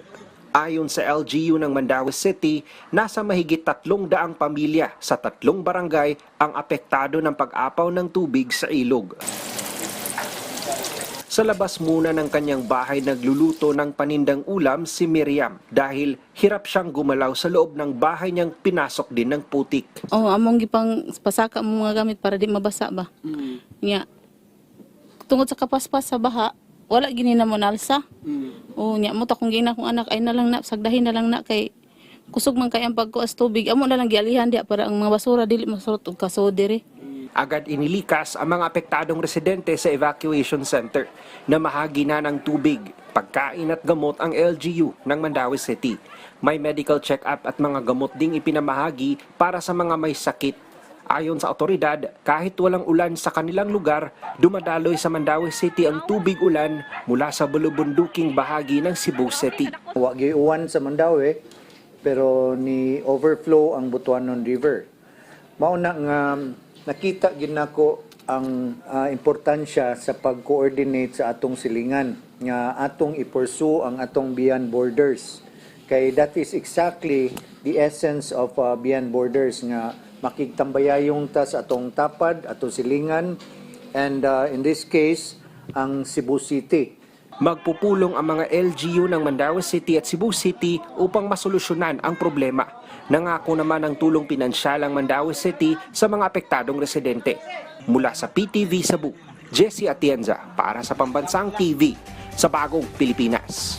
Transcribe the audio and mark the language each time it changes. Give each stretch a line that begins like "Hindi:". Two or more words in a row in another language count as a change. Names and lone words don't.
Filipino: Ayon sa LGU ng Mandaue City, nasa mahigit 300 pamilya sa 3 barangay ang apektado ng pag-apaw ng tubig sa ilog. Sa labas muna ng kanyang bahay nagluluto ng panindang ulam si Miriam dahil hirap siyang gumalaw sa loob ng bahay niyang pinasok din ng putik.
Cebuano: Among gipang pasaka mo mga gamit para di mabasa ba. Nya. Tungod sa kapaspas sa baha, wala gini na mo nalsa. Nya mo ta kung gina kong anak ay nalang na sagdahin na lang na kay kusog man kay ang pagkuas tubig. Amo na lang gialihan dia para ang mga basura dili masurot og kasodere.
Filipino: Agad inilikas ang mga apektadong residente sa
English: evacuation center
Filipino: na mahagi na ng tubig, pagkain at gamot ang LGU ng Mandaue City. May
English: medical check-up
Filipino: at mga gamot ding ipinamahagi para sa mga may sakit. Ayon sa otoridad, kahit walang ulan sa kanilang lugar, dumadaloy sa Mandaue City ang tubig ulan mula sa bulubunduking bahagi ng Cebu City.
Cebuano: Wa gyud uwan sa Mandaue pero ni overflow ang Butuanon River. Mao na nga nakita gid nako ang importansya sa pag-coordinate sa atong silingan nga atong i-pursue ang atong
English: beyond borders.
Cebuano: Kay
English: that is exactly the essence of beyond borders
Cebuano: nga makigtambayayong ta sa atong tapad, atong silingan,
English: and in this case
Cebuano: ang Cebu City.
Filipino: Magpupulong ang mga LGU ng Mandaue City at Cebu City upang masolusyonan ang problema. Nangako naman ng tulong pinansyal ang Mandaue City sa mga apektadong residente. Mula sa PTV Cebu, Jessie Atienza para sa Pambansang TV sa Bagong Pilipinas.